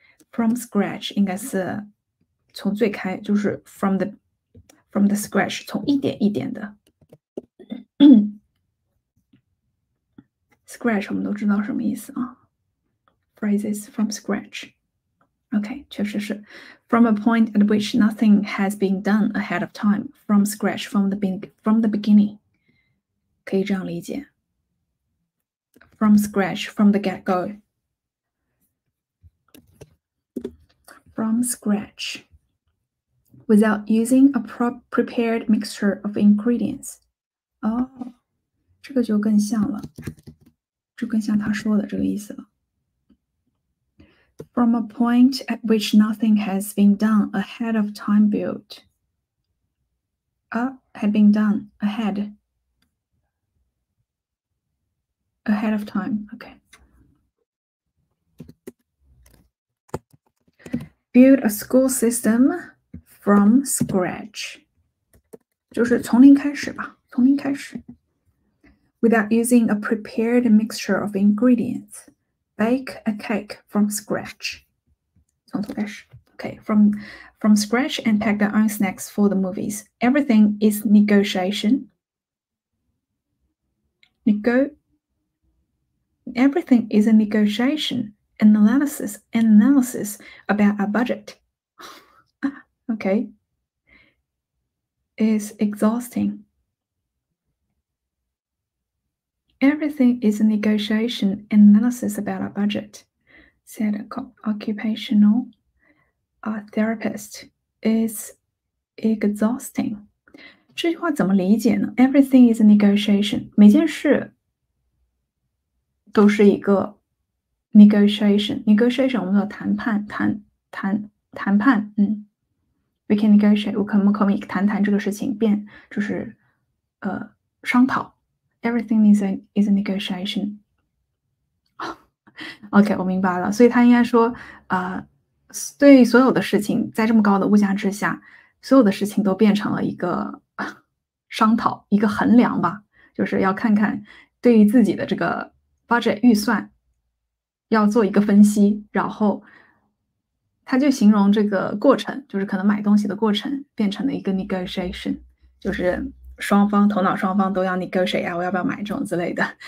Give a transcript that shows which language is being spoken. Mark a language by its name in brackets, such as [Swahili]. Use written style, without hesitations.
[Chinese] From scratch 应该是从最开，就是 [English] from the scratch [Chinese] 从一点一点的。 Scratch 我们都知道什么意思啊？ [English] Phrases from scratch. OK， [Chinese] 确实是 [English] from a point at which nothing has been done ahead of time. From scratch, from the beginning. [Chinese] 可以这样理解。 [English] From scratch, from the get-go. From scratch, without using a prepared mixture of ingredients. [Chinese] 这个就更像了，就更像他说的这个意思了。 [English] From a point at which nothing has been done ahead of time built. Had been done ahead of time. Okay. Build a school system from scratch. [Chinese] 就是从零开始吧，从零开始。 [English] Without using a prepared mixture of ingredients. Bake a cake from scratch. [Chinese] 从头开始。 [English] Okay, from scratch and pack their own snacks for the movies. Everything is negotiation. Everything is a negotiation, an analysis about a budget. Okay. Is exhausting. Everything is a negotiation and analysis about a budget, said an occupational therapist. Is exhausting. [Chinese] 这句话怎么理解呢？ [English] Everything is a negotiation. [Chinese] 每件事都是一个 negotiation. Negotiation 我们叫谈判，谈判。 [English] We can negotiate. [Chinese] 我们可以谈这个事情，就是商讨。 [English] Everything is a negotiation. [Chinese] OK, 我明白了。所以他应该说，对所有的事情，在这么高的物价之下，所有的事情都变成了一个商讨，一个衡量吧，就是要看看对于自己的这个 budget 预算，要做一个分析，然后他就形容这个过程，就是可能买东西的过程变成了一个 negotiation， 就是头脑双方都要 negotiate 啊，我要不要买这种之类的。